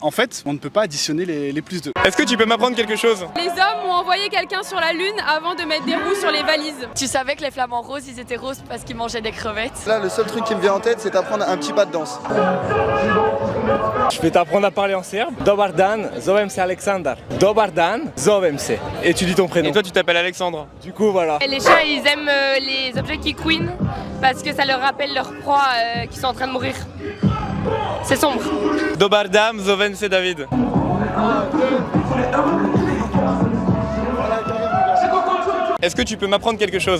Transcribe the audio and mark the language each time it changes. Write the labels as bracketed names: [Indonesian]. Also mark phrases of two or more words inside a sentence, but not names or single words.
[French] En fait, on ne peut pas additionner les plus 2. Est-ce que tu peux m'apprendre quelque chose? Les hommes ont envoyé quelqu'un sur la lune avant de mettre des roues sur les valises. Tu savais que les flamants roses, ils étaient roses parce qu'ils mangeaient des crevettes? Là, le seul truc qui me vient en tête, c'est d'apprendre un petit pas de danse. Je vais t'apprendre à parler en serbe. [Serbian] Dobar dan, zovem se Alexander. Dobar dan, zovem se. [French] Et tu dis ton prénom. Et toi, tu t'appelles Alexandre. Du coup, voilà. Les chiens, ils aiment les objets qui couinent parce que ça leur rappelle leur proie qui sont en train de mourir. C'est sombre. [Serbian] Dobardam, Zoven, [French] c'est David. Est-ce que tu peux m'apprendre quelque chose?